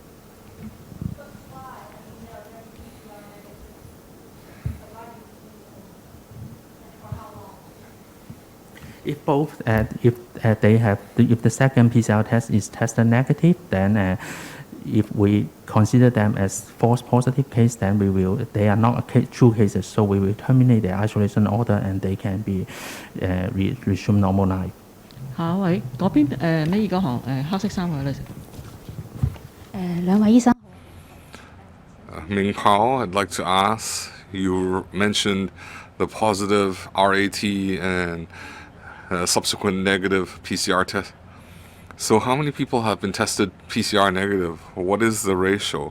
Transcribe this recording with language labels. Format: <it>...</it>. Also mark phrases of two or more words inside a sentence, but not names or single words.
<en>If both, if the second PCR test is tested negative, then if we consider them as false positive case, then they are not true cases, so we will terminate the isolation order and they can be resume normal life.</en> <yue>下一位嗰邊尾二嗰行黑色衫嘅女士。兩位醫生。</yue> <en>Ming Pao, I'd like to ask, you mentioned the positive RAT and subsequent negative PCR test. So how many people have been tested PCR negative? What is the ratio?</en>